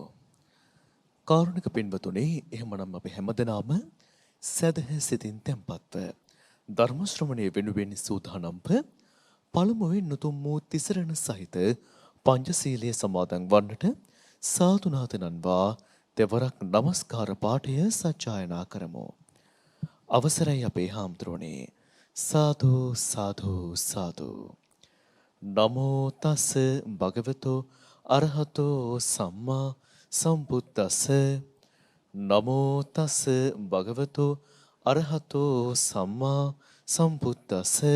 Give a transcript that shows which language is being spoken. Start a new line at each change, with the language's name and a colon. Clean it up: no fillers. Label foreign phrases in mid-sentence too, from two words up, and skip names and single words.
Sinhala: කාරුණික පින්වතුනි එහෙමනම් අපි හැමදෙනාම සදහ සිතින් තැන්පත්ව ධර්ම ශ්‍රවණය වෙනුවෙන් සූදානම්ව පළමුවෙන් උතුම් වූ තිසරණ සහිත පංචශීලයේ සමාදන් වන්නට සාදුනාතනන්වා දෙවරක් নমස්කාර පාඨය සජ්ජායනා කරමු. අවසරයි අපේ හාමුදුරනේ. සාදු සාදු සාදු.
Pali: නමෝ තස් භගවතෝ අරහතෝ සම්මා සම්බුද්දස්ස. නමෝ තස් භගවතෝ අරහතෝ සම්මා සම්බුද්දස්ස.